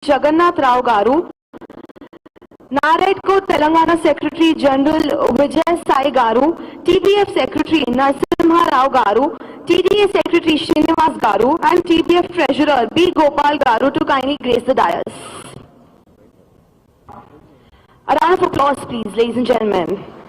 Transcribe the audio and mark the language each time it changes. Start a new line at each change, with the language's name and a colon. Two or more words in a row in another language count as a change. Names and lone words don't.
English: Jagannath Rao Garu, Naredko Telangana Secretary General Vijay Sai Garu, TPF Secretary Narasimha Rao Garu, TDA Secretary Srinivas Garu, and TPF Treasurer B. Gopal Garu to kindly grace the dais. A round of applause, please, ladies and gentlemen.